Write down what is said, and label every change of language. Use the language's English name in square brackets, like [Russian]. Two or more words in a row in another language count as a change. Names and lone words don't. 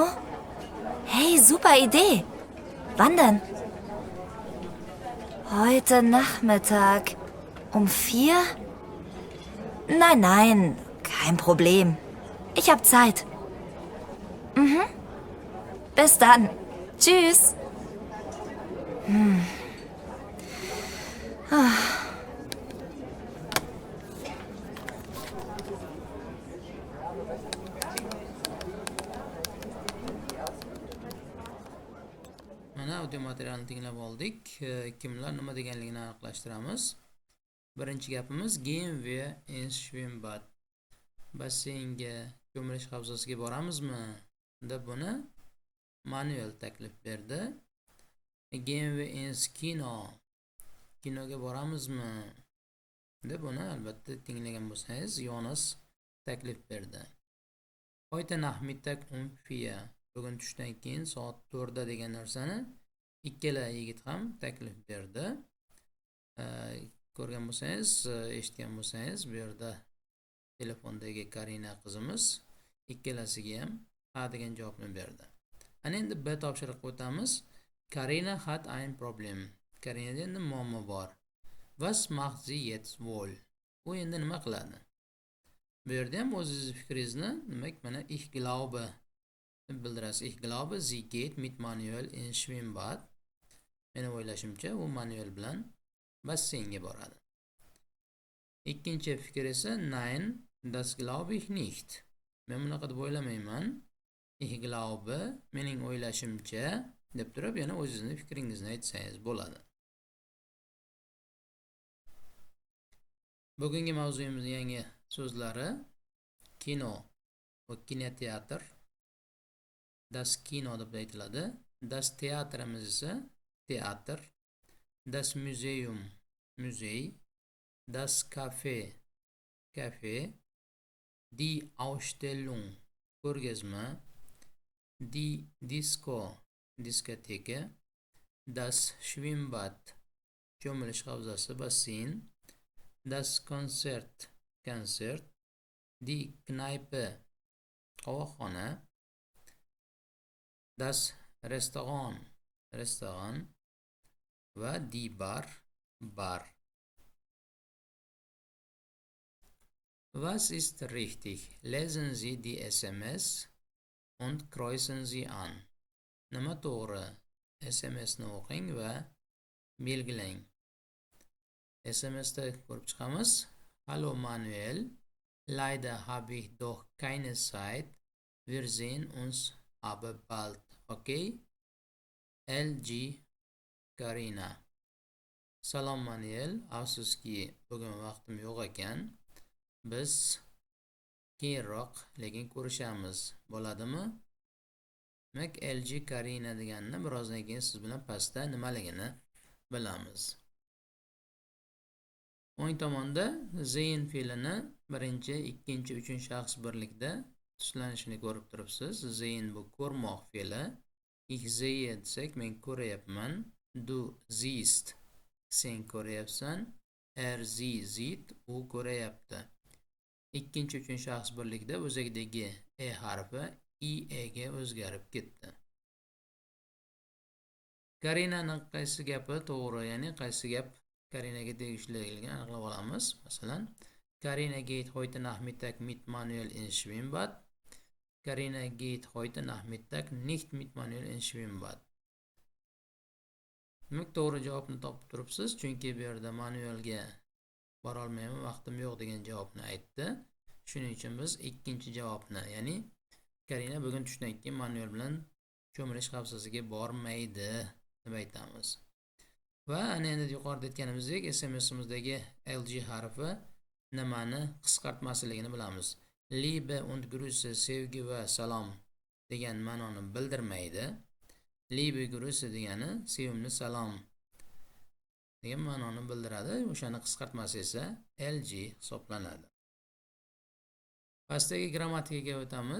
[German] Hey, super Idee. Wann denn? Heute Nachmittag. Um 4? Nein, kein Problem. Ich hab Zeit. Bis dann. Tschüss. [Uzbek] Mana audio materialni tinglab oldik. Kimlar nima deganligini aniqlashtiramiz. Birinchi gapimiz [German] gehen wir ins Schwimmbad. [Uzbek] Basseynga, ko'mirish havzasiga boramizmi? Deb buni Manuel taklif berdi. [German] Gehen wir ins Kino. [Uzbek] Kinoga boramizmi? Deb buni albatta tinglagan bo'lsangiz Jonas taklif berdi. [German] Heute Nachmittag um 4. [Uzbek] Bugun tushdan keyin soat 4 da degan narsani ikkala yigit ham taklif berdi. Ko'rgan bo'lsangiz, eshitgan bo'lsangiz, bu yerda telefondagi Karina qizimiz ikkalasiga ham ha degan javobni berdi. Ana endi B topshiriqqa o'tamiz. [German] Karina hat ein Problem. [Uzbek] Karinada endi muammo bor. [German] Was macht sie jetzt wohl? [Uzbek] U endi nima qiladi? Bu yerda ham o'zingiz fikringizni, demak, mana [German] ich glaube [Uzbek] deb bildirasiz. [German] Ich glaube, sie geht mit Manuel ins Schwimmbad. [Uzbek] Meni o'ylashimcha, u Manuel bilan basseynga boradi. Ikkinchi fikr esa [German] nein, das glaube ich nicht. [Uzbek] Men bunaqa deb o'ylamayman. [German] Ich glaube, [Uzbek] mening o'ylashimcha deb turib, yana o'zingizni fikringizni aytsangiz bo'ladi. Bugungi mavzuyimizning yangi so'zlari kino va kinoteatr. [German] Das Kino [Uzbek] deb aytiladi. Das teatrimiz esa teatr. [German] Das Museum muzey. Das Café kafe. Die Ausstellung ko'rgazma. Die Disco diskoteka. Das Schwimmbad [Uzbek] cho'milish havzasi basseyn. [German] Das Konzert konsert. Die Kneipe qahvaxona. Das Restaurant [Uzbek] restoran va [German] die Bar bar. Was ist richtig? Lesen Sie die SMS und kreuzen Sie an. [Uzbek] Nima to'g'ri? SMSni o'qing va belgilang. SMSda ko'rib chiqamiz. [German] Hallo Manuel, leider habe ich doch keine Zeit. Wir sehen uns aber bald. Okay? LG Karina. [Uzbek] Salom Manuel, afsuski bugun vaqtim yo'q ekan. Biz keyinroq lekin ko'rishamiz. Bo'ladimi? Demak, LG Karina deganini birozdan keyin siz bilan pastda nimaligini bilamiz. O'ng tomonda sehen fe'lini birinchi, ikkinchi, uchinchi shaxs birlikda tuslanishini ko'rib turibsiz. Sehen bu ko'rmoq fe'li. [German] Ich sehe [Uzbek] desak, men ko'rayapman. [German] Du siehst, [Uzbek] sen ko'rayapsan. [German] Sie sieht, [Uzbek] u ko'rayapti. Ikkinchi, uchinchi shaxs birlikda o'zagidagi e harfi ie ga o'zgarib ketdi. Karinaning qaysi gapi to'g'ri, ya'ni qaysi gap Karinaga tegishliligini aniqlab olamiz. Masalan, [German] Karina geht heute Nachmittag mit Manuel ins Schwimmbad. Karina geht heute Nachmittag nicht mit Manuel ins Schwimmbad. [Uzbek] Demak, to'g'ri javobni topib turibsiz, chunki bu yerda Manuelga bora olmayman, vaqtim yo'q degan javobni aytdi. Shuning uchun biz ikkinchi javobni, ya'ni Karina bugun tushdan keyin Manuel bilan cho'milish havzasiga bormaydi deb aytamiz. Va ana endi yuqorida aytganimizdek, SMSimizdagi LG harfi nimani qisqartmasligini bilamiz. [German] Liebe und Grüße, [Uzbek] sevgi va salom degan ma'noni bildirmaydi. [German] Liebe Grüße [Uzbek] degani sevimli salom degan ma'noni bildiradi. O'shani qisqartmasi esa LG hisoblanadi. Pastdagi grammatikaga o'tamiz.